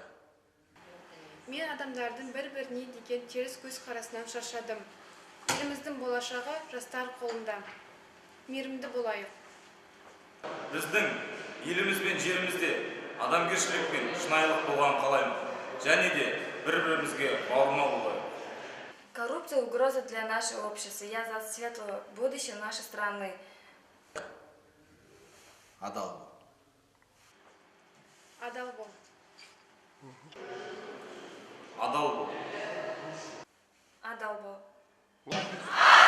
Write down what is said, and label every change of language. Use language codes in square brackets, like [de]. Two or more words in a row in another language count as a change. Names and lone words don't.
[kk] Мен адамдардың бір-біріне деген теріс көзқарасынан шаршадым. Еліміздің болашағы жастар қолында. Мейірімді болайық. Біздің еліміз бен жерімізде адамгершілік пен шынайылық болғанын қалаймын. Және де бір-бірімізге бауырмал болайық. [ru] Коррупция – угроза для нашего общества. Я за светлое будущее нашей страны. [kk] Адал бол. Адал бол. Адал бол. Адал бол.